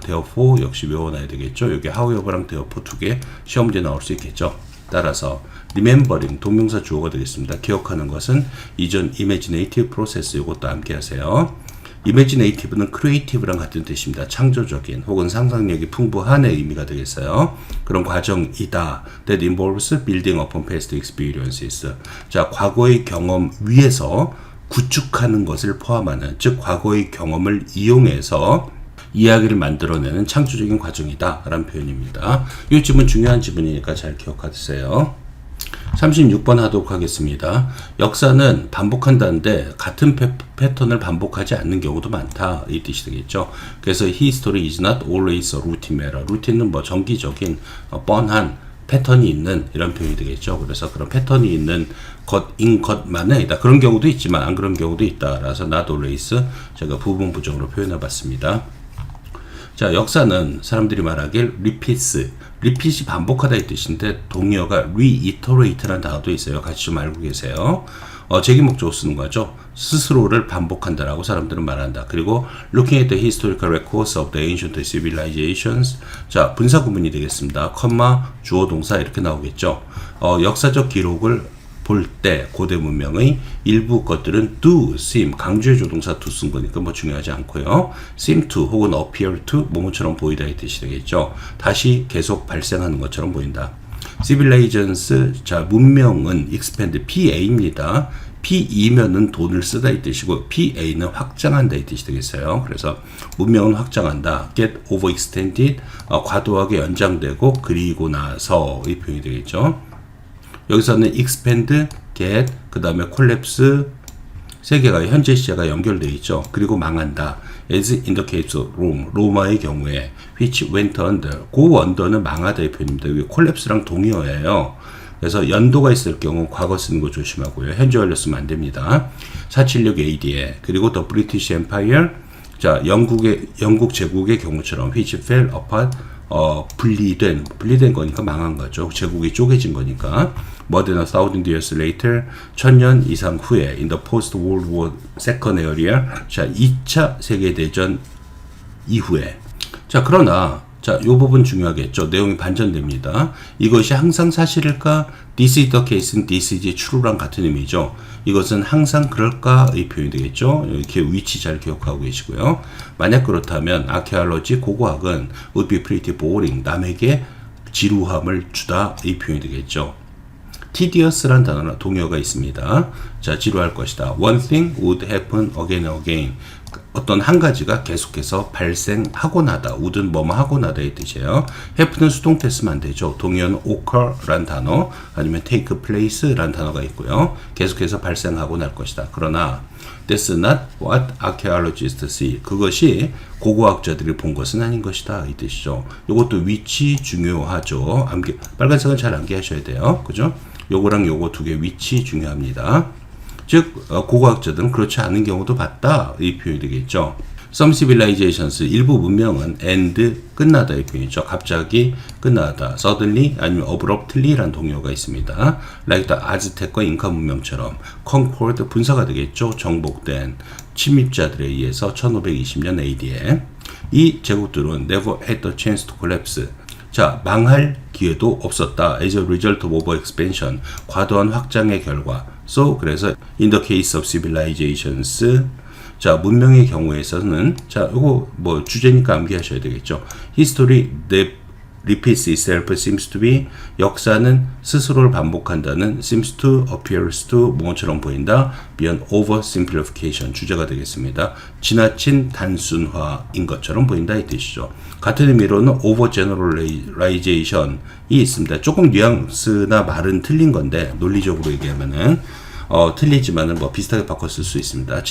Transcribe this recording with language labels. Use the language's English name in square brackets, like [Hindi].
[Korean] therefore 역시 외워놔야 되겠죠. 여기 however랑 therefore 두 개 시험 문제 나올 수 있겠죠. 따라서 remembering 동명사 주어가 되겠습니다. 기억하는 것은 이전 imaginative process, 이것도 함께 하세요. imaginative는 creative랑 같은 뜻입니다. 창조적인 혹은 상상력이 풍부한의 의미가 되겠어요. 그런 과정이다. [English] That involves building upon past experiences. [Korean] 자, 과거의 경험 위에서 구축하는 것을 포함하는, 즉 과거의 경험을 이용해서 이야기를 만들어내는 창조적인 과정이다 라는 표현입니다. 이 지문 중요한 지문이니까 잘 기억하세요. [English] 36번 [Korean] 하도록 하겠습니다. 역사는 반복한다는데 같은 패턴을 반복하지 않는 경우도 많다, 이 뜻이 되겠죠. [English] 그래서 History is not always a routine matter. [Korean] 루틴은 뭐 정기적인 뻔한 패턴이 있는 이런 표현이 되겠죠. 그래서 그런 패턴이 있는 것인 것만은 아니다. 그런 경우도 있지만 안 그런 경우도 있다. 라서 not always 제가 부분 부정으로 표현해 봤습니다. 자, 역사는 사람들이 말하길 repeat이 반복하다 이 뜻인데 동의어가 reiterate라는 단어도 있어요. 같이 좀 알고 계세요. 제기 목적으로 쓰는 거죠. 스스로를 반복한다라고 사람들은 말한다. [English] 그리고 looking at the historical records of the ancient civilizations. [Korean] 자, 분사 구문이 되겠습니다. 컴마, 주어, 동사 이렇게 나오겠죠. 역사적 기록을 볼 때 고대 문명의 일부 것들은 do, seem, 강조의 조동사 to 쓴 거니까 뭐 중요하지 않고요. seem to 혹은 appear to 뭐뭐처럼 보이다 이 뜻이 되겠죠. 다시 계속 발생하는 것처럼 보인다. civilizations, 자, 문명은 expand, PA입니다. PE면은 돈을 쓰다 이 뜻이고 PA는 확장한다 이 뜻이 되겠어요. 그래서 문명은 확장한다. [English] get overextended, [Korean] 과도하게 연장되고 그리고 나서 이 표현이 되겠죠. 여기서는 expand, get, 그 다음에 collapse 세 개가 현재 시제가 연결되어 있죠. 그리고 망한다. [English] as in the case of Rome, [Korean] 로마의 경우에 [English] which went under, [Korean] 그 under는 망하다의 표현입니다. 여기 collapse랑 동의어예요. 그래서 연도가 있을 경우 과거 쓰는 거 조심하고요. 현재 완료 쓰면 안 됩니다. 476 AD에 그리고 the British Empire, 자, 영국 제국의 경우처럼 [English] which fell apart, [Korean] 분리된 거니까 망한 거죠. 제국이 쪼개진 거니까. [English] More than 1,000 years later, [Korean] 1000년 이상 후에 [English] in the post-World War II era, [Korean] 자, 2차 세계대전 이후에. 자, 그러나 자, 이 부분 중요하겠죠. 내용이 반전됩니다. 이것이 항상 사실일까? [English] This is the case는 this is true랑 [Korean] 같은 의미죠. 이것은 항상 그럴까의 표현이 되겠죠. 이렇게 위치 잘 기억하고 계시고요. 만약 그렇다면 archaeology, 고고학은 [English] would be pretty boring, [Korean] 남에게 지루함을 주다 이 표현이 되겠죠. tedious란 단어나 동의어가 있습니다. 자, 지루할 것이다. [English] One thing would happen again and again. [Korean] 어떤 한 가지가 계속해서 발생하고 나다. would는 뭐뭐 하고 나다 이 뜻이에요. happen은 수동태 쓰면 안 되죠. 동의어는 occur란 단어 아니면 take place란 단어가 있고요. 계속해서 발생하고 날 것이다. [English] 그러나 that's not what archaeologists see. [Korean] 그것이 고고학자들이 본 것은 아닌 것이다 이 뜻이죠. 이것도 위치 중요하죠. 빨간색은 잘 암기하셔야 돼요. 그죠? 요거랑 요거 두 개 위치 중요합니다. 즉 고고학자들은 그렇지 않은 경우도 봤다 이 표현이 되겠죠. [English] Some civilizations, [Korean] 일부 문명은 end, 끝나다 이 표현이죠. 갑자기 끝나다. Suddenly 아니면 abruptly라는 동의어가 있습니다. [English] Like the Aztec [Korean] 과 잉카 문명처럼 conquered, 분사가 되겠죠. 정복된 침입자들에 의해서 1520년 AD에 이 제국들은 [English] never had the chance to collapse. [Korean] 자, 망할 기회도 없었다. [English] As a result of overexpansion, [Korean] 과도한 확장의 결과. So, 그래서 [English] in the case of civilizations, [Korean] 자, 문명의 경우에서는, 자, 이거 뭐 주제니까 암기하셔야 되겠죠. [English] History repeats itself seems to be, [Korean] 역사는 스스로를 반복한다는 [English] seems to, appears to, [Korean] 뭐처럼 보인다. beyond oversimplification, 주제가 되겠습니다. 지나친 단순화인 것처럼 보인다 이 뜻이죠. 같은 의미로는 overgeneralization이 있습니다. 조금 뉘앙스나 말은 틀린 건데 논리적으로 얘기하면은 틀리지만은 뭐 비슷하게 바꿔 쓸 수 있습니다.